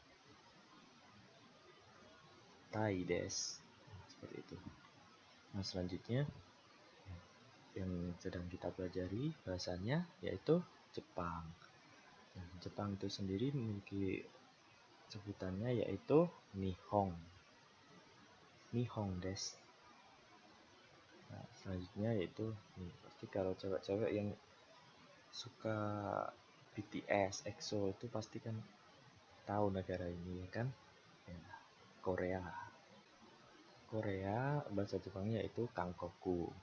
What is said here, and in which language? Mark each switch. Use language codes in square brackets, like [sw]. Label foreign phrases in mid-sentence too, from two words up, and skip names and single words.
[ja] タイです. [id] Nah, seperti itu. Nah, selanjutnya yang sedang kita pelajari bahasanya yaitu Jepang. Nah, Jepang itu sendiri memiliki sebutannya yaitu Nihon. [ja] 日本です. [id] Nah, selanjutnya yaitu pasti kalau cewek-cewek yang suka BTS, EXO itu pasti kan tahu negara ini kan? Ya, Korea. Korea bahasa Jepangnya yaitu Kangkoku.